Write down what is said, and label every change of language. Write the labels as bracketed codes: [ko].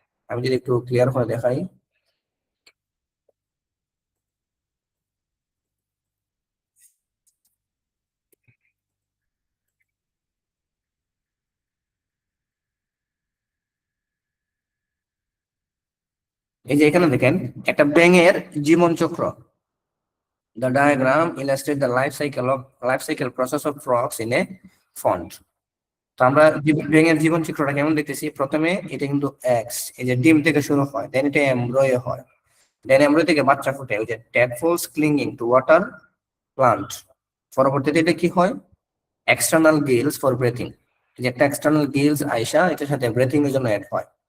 [bn] আমি যদি একটু ক্লিয়ার করে দেখাই, এই যে এখানে দেখেন একটা ব্যাঙের জীবন চক্র। [en] The diagram illustrates the life cycle process of frogs in a pond. [bn] তো আমরা ব্যাঙের জীবন চিত্রটা কেমন দেখতেছি, প্রথমে এটা কিন্তু এক্স, এই যে ডিম থেকে শুরু হয়, দেন এটা এমব্রয় হয়, দেন এমব্রয় থেকে বাচ্চা ফুটে, ওই যে [en] tadpoles clinging to water plant। [bn] পরবর্তীতে এটা কি হয়, [en] external gills for breathing, [bn] যে একটা এক্সটার্নাল গিলস আইসা এটার সাথে ব্রেথিং এর জন্য অ্যাড হয়।